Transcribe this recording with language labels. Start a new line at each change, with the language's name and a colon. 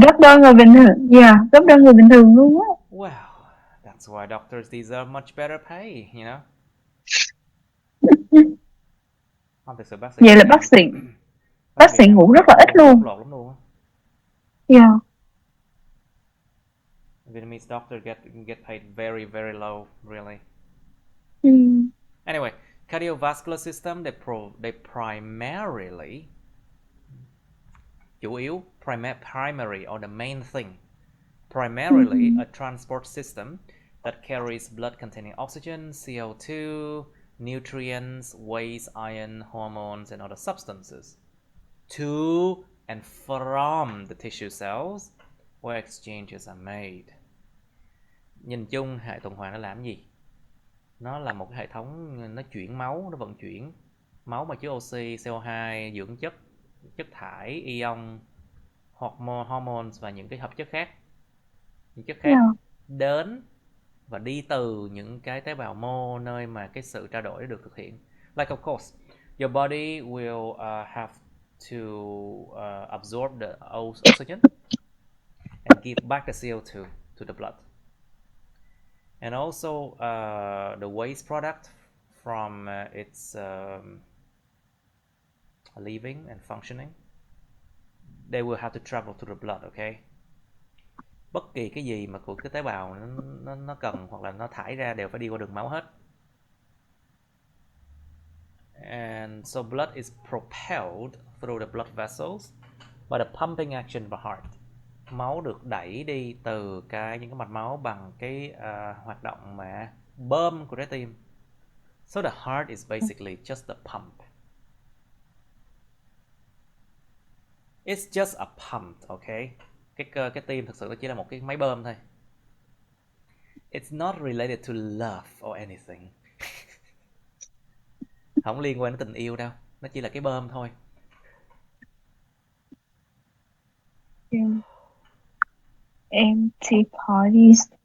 Vietnamese: Gấp đôi người bình thường. Yeah, gấp đôi người bình thường luôn á.
English: Well, that's why doctors deserve much better pay, you know?
Vietnamese: Không, thực sự bác sĩ Vậy là bác sĩ ngủ rất là ít luôn. lột lắm luôn á.
English: Yeah. Vietnamese doctor get paid very very low, really. Anyway, cardiovascular system, they primarily, chủ yếu, primary or the main thing, primarily a transport system that carries blood containing oxygen, CO2, nutrients, waste, iron, hormones, and other substances to and from the tissue cells where exchanges are made.
Vietnamese: Nhìn chung hệ tuần hoàn nó làm gì? Nó là một cái hệ thống, nó chuyển máu, nó vận chuyển máu mà chứa oxy, CO2, dưỡng chất, chất thải, ion, hormones và những cái hợp chất khác. Những chất khác đến và đi từ những cái tế bào mô nơi mà cái sự trao đổi được thực hiện.
English: Like of course, your body will have to absorb the oxygen and give back the CO2 to the blood. And also the waste product from its living and functioning, they will have to travel to the blood, okay?
Vietnamese: Bất kỳ cái gì mà của cái tế bào nó cần hoặc là nó thải ra đều phải đi qua đường máu hết.
English: And so blood is propelled through the blood vessels by the pumping action of the heart.
Vietnamese: Máu được đẩy đi từ những cái mạch máu bằng cái hoạt động mà bơm của trái tim.
English: So the heart is basically just a pump. It's just a pump, okay?
Vietnamese: Cái tim thực sự nó chỉ là một cái máy bơm thôi.
English: It's not related to love or anything.
Vietnamese: Không liên quan đến tình yêu đâu, nó chỉ là cái bơm thôi. Empty parties.